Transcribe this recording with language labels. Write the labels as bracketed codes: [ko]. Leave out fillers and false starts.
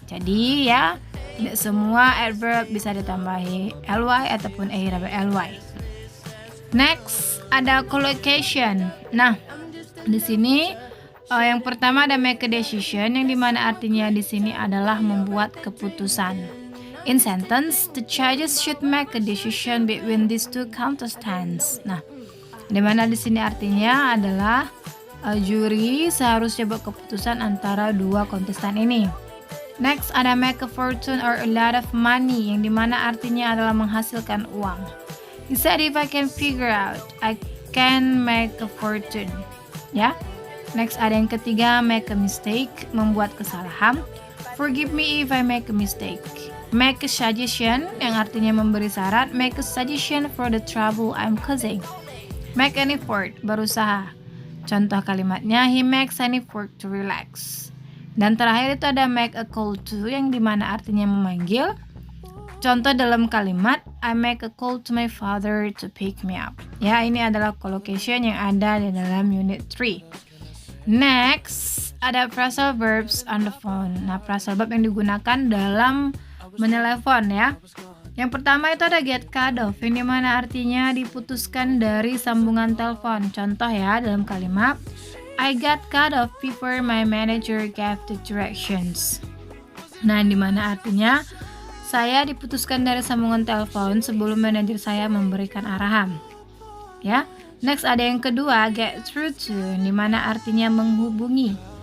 [id] Jadi ya, tidak semua adverb bisa ditambahi ly ataupun ally. Next ada collocation. Nah, di sini yang pertama ada [en] make a decision, [id] yang dimana artinya di sini adalah membuat keputusan. [en] In sentence, the judges should make a decision between these two contestants. [id] Nah, dimana di sini artinya adalah juri seharusnya buat keputusan antara dua kontestan ini. Next ada [en] make a fortune or a lot of money, [id] yang dimana artinya adalah menghasilkan uang. [en] He said if I can figure out, I can make a fortune. [id] Ya. Next ada yang ketiga [en] make a mistake, [id] membuat kesalahan. [en] Forgive me if I make a mistake. Make a suggestion, [id] yang artinya memberi syarat. [en] Make a suggestion for the trouble I'm causing. Make an effort, berusaha. [id] Contoh kalimatnya, [en] he makes an effort to relax. [id] Dan terakhir itu ada [en] make a call to, [id] yang dimana artinya memanggil. Contoh dalam kalimat, [en] I make a call to my father to pick me up. [id] Ya, ini adalah collocation yang ada di dalam unit 3. [en] Next, ada phrasal verbs on the phone. [id] Nah, phrasal verb yang digunakan dalam menelepon ya. Yang pertama itu ada [en] get cut off, [id] yang dimana artinya diputuskan dari sambungan telepon. Contoh ya, dalam kalimat, [en] I got cut off before my manager gave the directions. [id] Nah, dimana artinya saya diputuskan dari sambungan telepon sebelum manajer saya memberikan arahan. Ya. Next ada yang kedua, [en] get through to, [id] dimana artinya menghubungi.